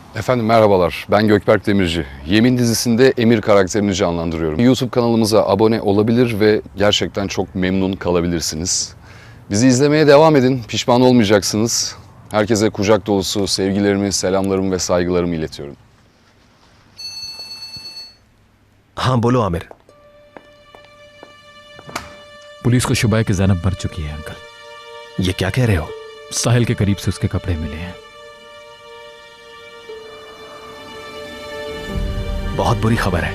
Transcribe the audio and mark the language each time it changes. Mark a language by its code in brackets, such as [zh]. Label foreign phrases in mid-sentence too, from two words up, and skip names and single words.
[tr] Efendim merhabalar, ben Gökberk Demirci. Yemin dizisinde Emir karakterini canlandırıyorum. YouTube kanalımıza abone olabilir ve gerçekten çok memnun kalabilirsiniz. Bizi izlemeye devam edin, pişman olmayacaksınız. Herkese kucak dolusu sevgilerimi, selamlarımı ve saygılarımı iletiyorum. [hi] हाँ बोलो आमिर। पुलिस को शुबा है कि जैनब मर चुकी है अंकल। ये क्या कह रहे हो? साहिल के करीब से उसके कपड़े मिले हैं। बहुत बुरी खबर है।